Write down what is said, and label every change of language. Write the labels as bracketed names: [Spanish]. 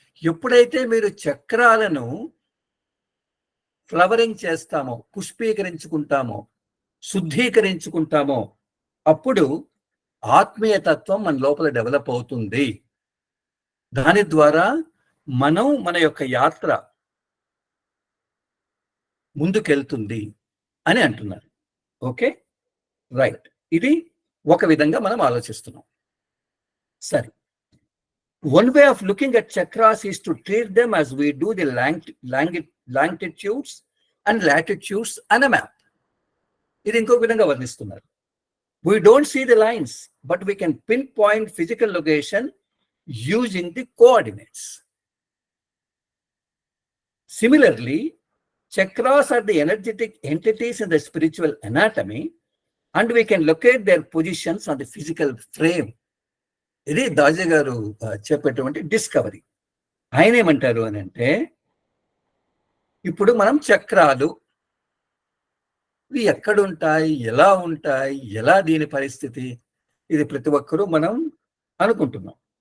[Telugu] ఎప్పుడైతే మీరు చక్రాలను ఫ్లవరింగ్ చేస్తామో, పుష్పీకరించుకుంటామో, శుద్ధీకరించుకుంటామో, అప్పుడు ఆత్మీయతత్వం మన లోపల డెవలప్ అవుతుంది. దాని ద్వారా మనం మన యొక్క యాత్ర ముందుకెళ్తుంది అని అంటున్నారు. Okay, right. ఇది ఒక విధంగా మనం ఆలోచిస్తున్నాం. సరే, [English] one way of looking at chakras is to treat them as we do the longitudes and latitudes on a map. [Telugu] ఇది ఇంకొక విధంగా వర్ణిస్తున్నారు. [English] We don't see the lines, but we can pinpoint physical location using the coordinates. Similarly, chakras are the energetic entities in the spiritual anatomy, and we can locate their positions on the physical frame. [Telugu] ఇది దాజీ గారు చెప్పేటువంటి discovery. ఆయన ఏమంటారు అని అంటే, ఇప్పుడు మనం చక్రాలు ఇవి ఎక్కడుంటాయి, ఎలా ఉంటాయి, ఎలా దీని పరిస్థితి, ఇది ప్రతి ఒక్కరూ మనం అనుకుంటున్నాం.